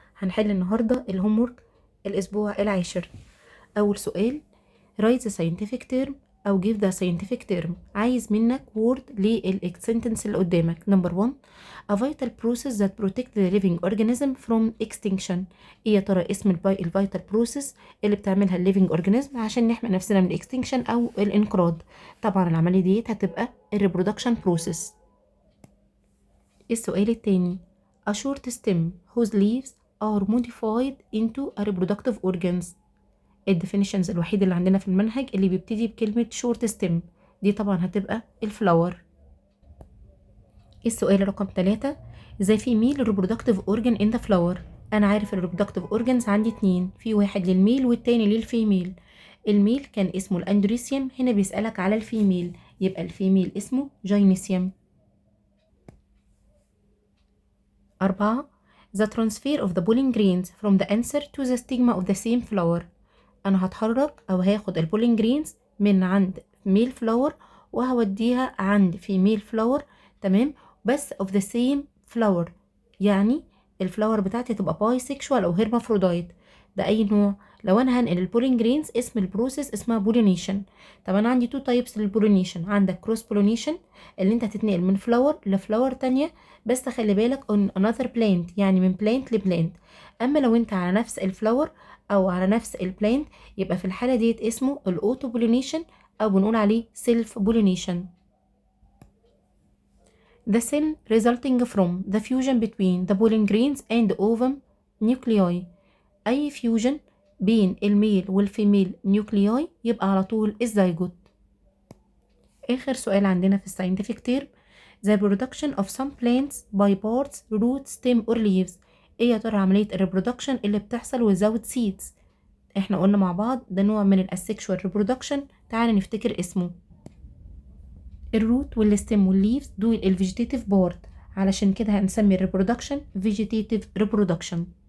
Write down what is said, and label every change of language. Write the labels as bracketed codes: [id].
[ar] هنحل النهاردة الهومورك الأسبوع العاشر. أول سؤال [en] write the scientific term أو give the scientific term. [ar] عايز منك word للسنتنس اللي قدامك. [en] Number 1 a vital process that protect the living organism from extinction. [ar] ايه يا ترى اسم الفيتال بروسيس اللي بتعملها الليفينج اورجانيزم عشان نحمي نفسنا من الاكستنكشن أو الانقراض؟ طبعا العملية ديت هتبقى الريبرودكشن بروسيس. السؤال التاني [en] a short stem whose leaves are modified into a reproductive organs. [ar] الديفينيشنز الوحيد اللي عندنا في المنهج اللي بيبتدي بكلمة short stem دي طبعا هتبقى الفلاور. السؤال رقم 3 [en] the female reproductive organ in the flower. [ar] أنا عارف الريبرودكتيف organs عندي اتنين، في واحد للميل والتاني للفيميل. الميل كان اسمه الاندريسيوم، هنا بيسألك على الفيميل يبقى الفيميل اسمه جاينيسيوم. [en] 4 the transfer of the pollen grains from the answer to the stigma of the same flower. [ar] أنا هتحرك أو هاخد البولين جرينز من عند [en] male flower [ar] وهوديها عند [en] female flower، [ar] تمام، بس [en] of the same flower، [ar] يعني الفلاور بتاعتي تبقى [en] bisexual [ar] أو [en] hermaphrodite. [ar] ده أي نوع؟ لو أنا هنقل البولين جرينز اسم البروسيس اسمها pollination. طب أنا عندي [en] two types [ar] للبولينيشن، عندك [en] cross pollination [ar] اللي أنت هتتنقل من فلاور لفلاور تانية، بس خلي بالك [en] on another plant، [ar] يعني من plant لبلانت. أما لو أنت على نفس الفلاور أو على نفس البلانت يبقى في الحالة ديت اسمه الأوتو بولينيشن أو بنقول عليه سيلف بولينيشن. [en] The cell resulting from the fusion between the pollen grains and ovum nuclei. [ar] أي فيوجن بين الميل والفيميل نيوكلياي يبقى على طول الزيجوت. آخر سؤال عندنا في الساينتفك تيرم [en] the production of some plants by parts root stem or leaves. [ar] ايه يا ترى عملية الريبرودكشن اللي بتحصل [en] without seeds؟ [ar] احنا قلنا مع بعض ده نوع من الاسexual reproduction، تعالى نفتكر اسمه. الروت والستيم والليفز دول الفيجيتيف بارت، علشان كده هنسمي الريبرودكشن فيجيتيف ريبرودكشن.